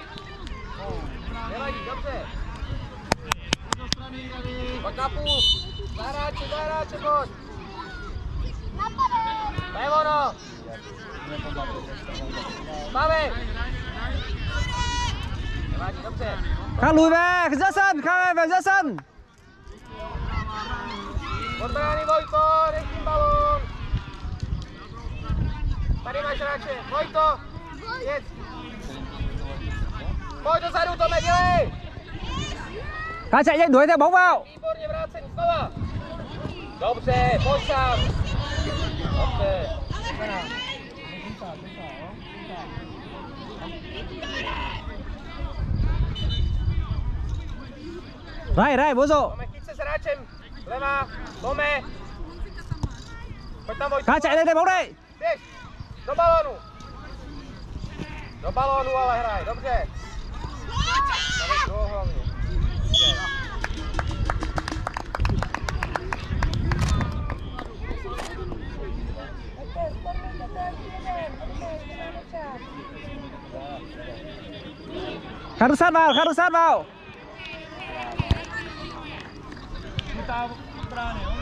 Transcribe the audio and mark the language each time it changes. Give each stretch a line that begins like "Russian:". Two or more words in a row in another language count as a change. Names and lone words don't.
Czech: Dělej, dobře. Pojď na půl. Zahráče, pojď. To je ono. Máme. Dělej, dobře.
Vietnamese: Khang lùi về, ra sân, Khang về ra sân.
Czech: Odbrány Vojto, nech tím balón. Tady máš hráče, Vojto, jedz. Pojď dozadu, Tome, dělej.
Vietnamese: Khang chạy nhanh đuổi theo bóng vào.
Czech: Výborně vrácení, znova. Dobře, pojď sám. Dobře.
Vietnamese: Đây, bố rộ.
Czech: Tome, chyť se s hráčem. Levá, Tome. Pojď tam, Vojto.
Vietnamese: Khang chạy lên đây bóng đây.
Czech: Běž, do balónu. Do balónu ale hraj, dobře. Tady druhou hlavně.
Vietnamese: Khang sát vào.
Czech: Chytá brány,